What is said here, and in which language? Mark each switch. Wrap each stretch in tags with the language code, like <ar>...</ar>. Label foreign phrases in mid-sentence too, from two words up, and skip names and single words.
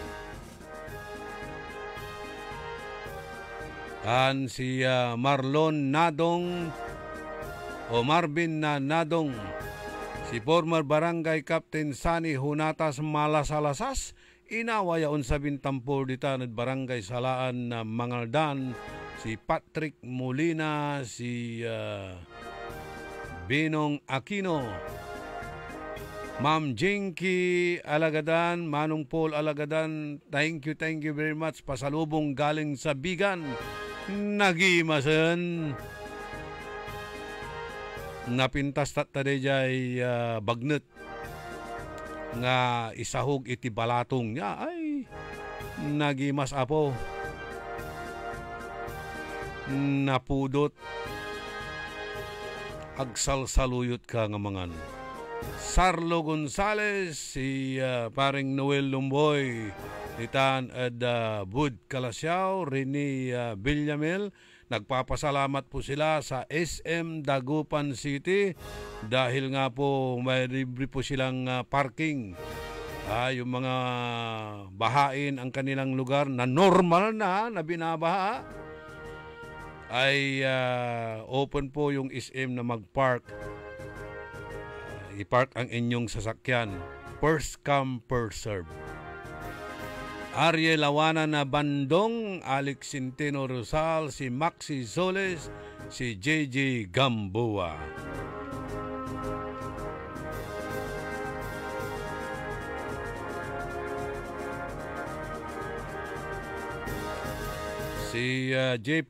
<tl>and si Marlon Nadong o Marvin Nadong, si former barangay captain Sani Hunatas Malasalasas, inawayaon sa Bintampur ditan at barangay Salaan na Mangaldan, si Patrick Molina, si Binong Aquino, Ma'am Jinky Alagadan, Manong Paul Alagadan,</tl> <en>thank you very much.</en> <tl>Pasalubong galing sa Bigan. Nagimasan.</tl> <ilo>Napintas taday jay bagnet nga isahog iti balatong niya. Ay, nagimas apo. Napudot. Agsalsaluyot ka nga mangan.</ilo> <tl>Sarlo Gonzales, si paring Noel Lumboy, Titan at Bud Calasiao, Rene Villamil. Nagpapasalamat po sila sa SM Dagupan City dahil nga po may libre po silang parking. Yung mga bahain ang kanilang lugar na normal na binabaha ay open po yung SM na mag-park. I-park ang inyong sasakyan.</tl> <en>First come, first serve.</en> <tl>Ariel Lawana na Bandong, Alex Centeno Rosal, si Maxi Soles, si JJ Gamboa. Si J.</tl>